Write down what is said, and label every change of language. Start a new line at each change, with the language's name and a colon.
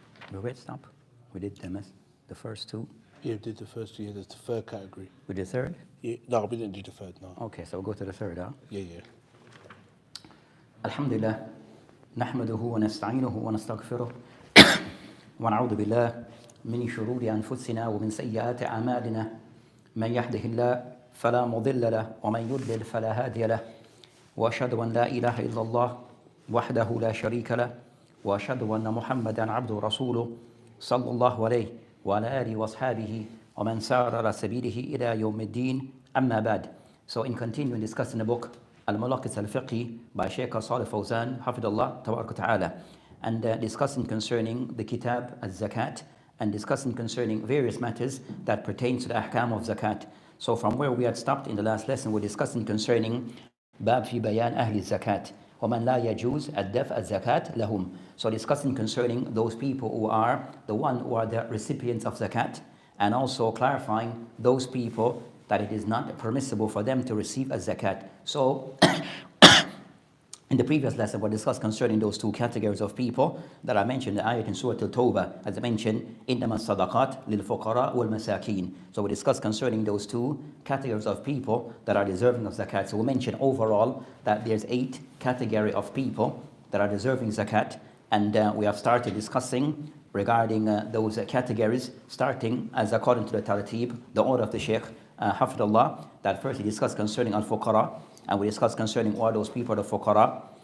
English: Where stop? We did the first two. Yeah, we did the first two. Yeah, there's the third category. We did third? Yeah, no, we didn't do the third, no. Okay, so we'll go to the third, huh? Yeah, yeah.
Arabic: Alhamdulillah. نحمده ونستعينه ونستغفره ونعوذ بالله من شرور أنفسنا ومن سيئات أعمالنا من يهده الله فلا مضل له ومن يضلل فلا هادي له وأشهد أن لا إله إلا الله وحده لا شريك له وأشهد أن محمدا عبده ورسوله صلى الله عليه وعلى آله وأصحابه ومن سار على سبيله إلى يوم الدين أما بعد.
English: So in continuing discussing the book Al-Mulakhas Al Fiqhyy by Shaykh Saleh al Fawzan Hafidullah Tabarak Ta'ala, and discussing concerning the kitab al-zakat, and discussing concerning various matters that pertain to the ahkam of zakat. So from where we had stopped in the last lesson, we're discussing concerning bab fi bayan ahli zakat
Arabic: وَمَنْ لَا يَجُوزْ الدَّفْعَ الزَّكَاةِ لَهُمْ.
English: So discussing concerning those people who are the recipients of zakat, and also clarifying those people that it is not permissible for them to receive a zakat. So in the previous lesson, we discussed concerning those two categories of people that I mentioned in the ayat in Surah Al-Tawbah. As I mentioned,
Arabic: إِنَّمَا الصَّدَقَاتِ لِلْفُقَرَاءِ وَالْمَسَاكِينَ.
English: So we discussed concerning those two categories of people that are deserving of zakat. So we mentioned overall that there's 8 categories of people that are deserving zakat. And we have started discussing regarding those categories, starting as according to the tartib, the order of the Shaykh, Hafidullah, that first he discussed concerning al-fuqara, and we discussed concerning all those people, the fuqara.